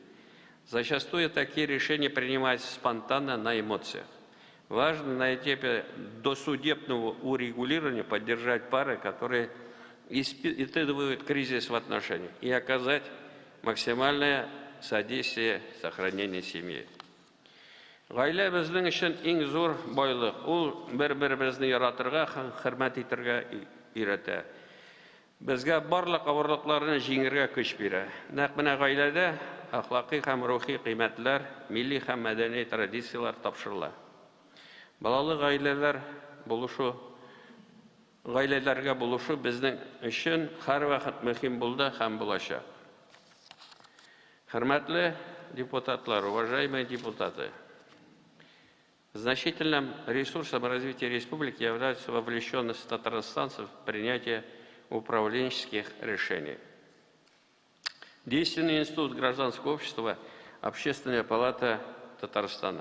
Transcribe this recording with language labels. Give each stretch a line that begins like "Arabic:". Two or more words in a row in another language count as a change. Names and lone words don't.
Russian: Зачастую такие решения принимаются спонтанно на эмоциях. Важно на этапе досудебного урегулирования поддержать пары, которые испытывают кризис в отношениях, и оказать максимальное содействие сохранению семьи.
Tatar: Гаилә безнең өчен иң зур байлык. Ул бер-беребезне яратырга, хөрмәт итәргә өйрәтә. Безгә барлык авырлыкларны җиңәргә көч бирә. Нәкъ менә гаиләдә әхлакый һәм рухи кыйммәтләр, милли һәм мәдәни традицияләр тапшырыла. Балалы гаиләләргә булышу безнең өчен һәрвакыт мөһим булды һәм булачак. Хөрмәтле депутатлар,
Russian: уважаемые депутаты, значительным ресурсом развития республики является вовлеченность татарстанцев в принятие управленческих решений. Действенный институт гражданского общества – Общественная палата Татарстана.